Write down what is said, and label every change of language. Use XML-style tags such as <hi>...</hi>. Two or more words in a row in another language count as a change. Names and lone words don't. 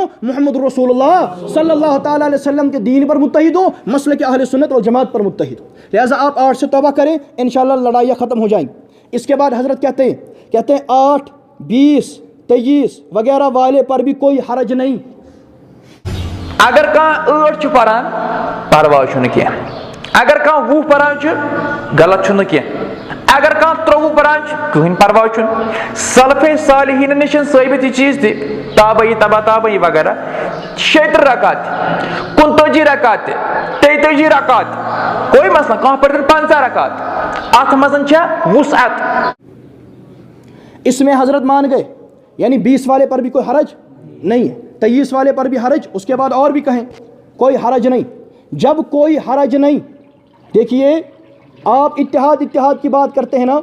<ur>محمد رسول اللہ صلی اللہ تعالی علیہ وسلم کے دین پر متحد ہوں، مسلک اہل سنت والجماعت پر متحد ہوں. لہٰذا آپ 8 سے توبہ کریں، انشاءاللہ لڑائیاں ختم ہو جائیں. اس کے بعد حضرت کہتے ہیں 8، 20، 23 وغیرہ والے پر بھی کوئی حرج نہیں.</ur> <ks>اگر کان 8 چھ پران پرواہ چھنہ کینہ، اگر کان 20 پران چھ غلط چھنہ کینہ، اگر کان 23 پران چھ کہین پرواہ چھنہ.</ks> <ur>سلف صالحین نشن ثابت یہ چیز تھی، تابعی تبع تابعی وغیرہ 70 رکعت، 39 رکعت، 33 رکعت، کوئی مسئلہ.</ur> <ks>کان پڑھن 50 رکعت، اتھ مزن چھ وسعت.</ks> <ur>اس میں حضرت مان گئے، یعنی 20 والے پر بھی کوئی حرج نہیں ہے، 23 والے پر بھی حرج. اس کے بعد اور بھی کہیں کوئی حرج نہیں. جب کوئی حرج نہیں، دیکھیے آپ اتحاد کی بات کرتے ہیں نا.</ur>